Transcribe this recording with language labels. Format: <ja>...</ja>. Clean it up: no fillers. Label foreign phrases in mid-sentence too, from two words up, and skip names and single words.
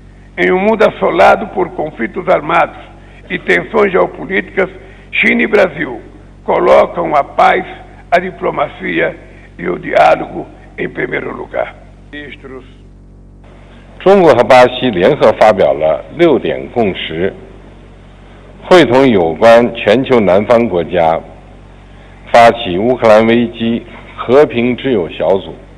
<pt>Em um mundo assolado por conflitos armados e tensões geopolíticas, China e Brasil colocam a paz, a diplomacia e o diálogo em primeiro lugar. Ministros.</pt> <zh>中国和巴西联合发表了6点共识，会同有关全球南方国家发起乌克兰危机和平之友小组。</zh>